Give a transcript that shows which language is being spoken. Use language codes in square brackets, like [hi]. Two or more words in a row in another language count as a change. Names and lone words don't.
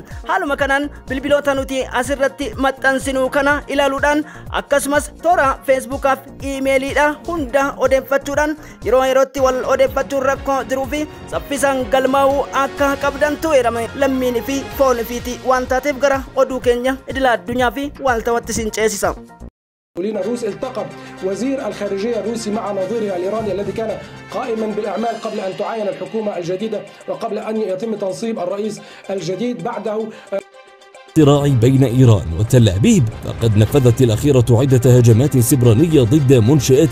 [om] Haaluma kanaan bilbiloota nuti asirratti maxxansinu kana ilaaluudhaan akkasumas toora Facebook fi imeeliidha hunda odeeffachuudhaan yeroo yerootti wal odeeffachuun rakkoo jiruu fi saffisaan galmaa'uu akka qabdantu eerame lammiinii fi foon fiiti waan taateef gara oduu keenya idila addunyaa fi waaltawatti sin ceesisa. [ar] الروس التقى وزير الخارجية الروسي مع نظيره الإيراني الذي كان قائما بالأعمال قبل أن تعاين الحكومة الجديدة وقبل أن يتم تنصيب الرئيس الجديد بعده. الصراع بين إيران وتل أبيب فقد نفذت الأخيرة عدة هجمات سبرانية ضد منشآت.